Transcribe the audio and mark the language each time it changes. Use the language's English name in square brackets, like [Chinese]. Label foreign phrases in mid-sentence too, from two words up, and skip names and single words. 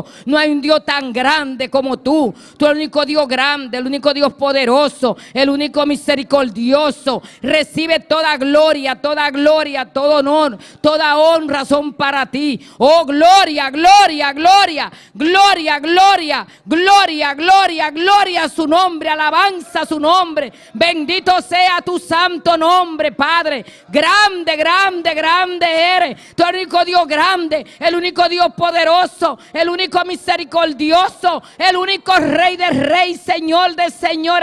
[Spanish] No hay un Dios tan grande como tú. Tú eres el único Dios grande, el único Dios poderoso, el único misericordioso. Recibe toda gloria, todo honor, toda honra son para ti. Oh, gloria, gloria, gloria, gloria, gloria, gloria, gloria, gloria a su nombre, alabanza a su nombre. Bendito sea tu santo nombre, Padre. Grande, grande, grande eres. Tú eres el único Dios grande, el único Dios poderoso, el único misericordioso, el único Rey de reyes, Señor de señor eres tú, Padre.